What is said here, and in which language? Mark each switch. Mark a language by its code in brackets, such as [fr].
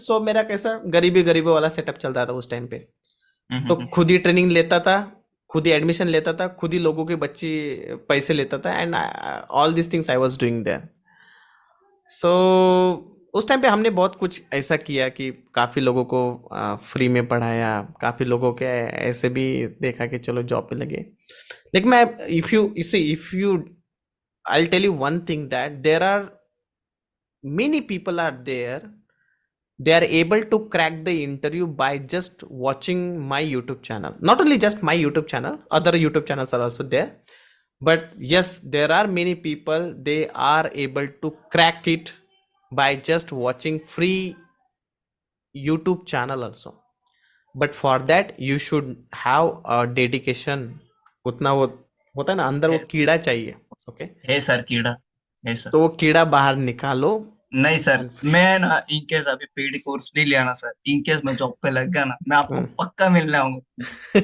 [hi] सो मेरा कैसा गरीबी वाला सेटअप चल रहा था उस टाइम पे। तो खुद ही ट्रेनिंग लेता था, खुद ही एडमिशन लेता था, खुद ही लोगों के बच्चे पैसे लेता था, [en] And all this things I was doing there. [hi] सो उस टाइम पे हमने बहुत कुछ ऐसा किया कि काफ़ी लोगों को फ्री में पढ़ाया, काफ़ी लोगों के ऐसे भी देखा कि चलो जॉब पे लगे। लेकिन मैं [en] If you I tell you one thing, that there are many people are there, they are able to crack the interview by just watching my YouTube channel. Not only just my YouTube channel, other YouTube channels are also there, but yes, there are many people, they are able to crack it by just watching free YouTube channel also. But for that you should have a dedication, [hi] उतना वो होता है ना अंदर, वो कीड़ा चाहिए। Okay, है सर कीड़ा, है सर। तो वो कीड़ा बाहर निकालो। नहीं सर, मैं ना इनकेस अभी पेड कोर्स नहीं लिया ना सर, इनकेस मैं जॉब पे लग गया ना, मैं आपको पक्का मिलने आऊंगा।